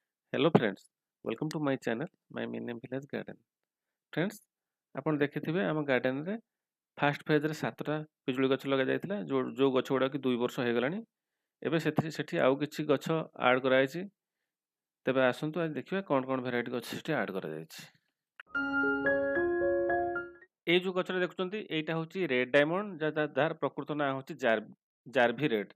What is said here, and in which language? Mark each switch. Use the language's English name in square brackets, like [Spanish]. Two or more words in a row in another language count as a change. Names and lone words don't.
[English] Hello friends, welcome to my channel. My main name Village Garden. Friends, [Odia] ଆପଣ ଦେଖିଥିବେ ଆମ ଗାର୍ଡେନରେ ଫାଷ୍ଟ ଫେଜ୍ରେ 7ଟା ପିଜୁଳି ଗଛ ଲଗାଯାଇଥିଲା ଯୋଉ ଗଛ ଗୁଡ଼ାକ 2 ବର୍ଷ ହେଇଗଲାଣି। ଏବେ ସେଠି ଆଉ କିଛି ଗଛ ଆଡ୍ କରାଯାଇଛି। ତେବେ ଆସନ୍ତୁ ଆଜି ଦେଖିବା କ'ଣ କ'ଣ ଭେରାଇଟି ଗଛ ସେଠି ଆଡ୍ କରାଯାଇଛି। ଏଇ ଯୋଉ ଗଛଟା ଦେଖୁଛନ୍ତି ଏଇଟା ହେଉଛି ରେଡ୍ ଡାଇମଣ୍ଡ, ଯାହାର ପ୍ରକୃତ ନାଁ ହେଉଛି ଜାର୍ଭି ରେଡ୍।